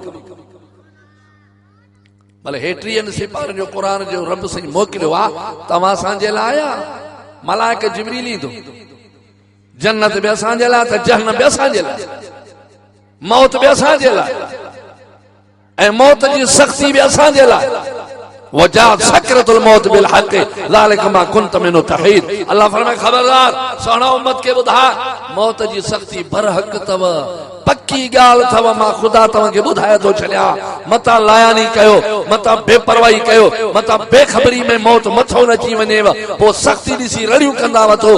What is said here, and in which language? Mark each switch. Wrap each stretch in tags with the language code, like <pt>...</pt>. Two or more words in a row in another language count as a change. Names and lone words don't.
<sd>भले हेटीहनि सिपाहियुनि जो क़ुरान जो रब साईं मोकिलियो आहे तव्हां असांजे लाइ, मलाइक जिब्रील ईंदो, जन्नत बि असांजे लाइ त जहन बि असांजे लाइ, मौत बि असांजे लाइ ऐं मौत जी सख़्ती बि असांजे लाइ।</sd> <ar>وجاءت سكرة الموت بالحق ذلك ما كنت منه تحيد.</ar> <sd>अल्लाह फरमाए खबरदार सोना उम्मत के बुधा मौत जी सख़्ती बरहक तव, पक्की ॻाल्हि अथव, मां ख़ुदा तव्हांखे ॿुधाए थो छॾियां, मतां लायानी कयो, मतां बेपरवाही कयो, मतां बेख़बरी में मौत मथो न अची वञेव, पोइ सख़्ती ॾिसी रड़ियूं कंदा वठो।</sd>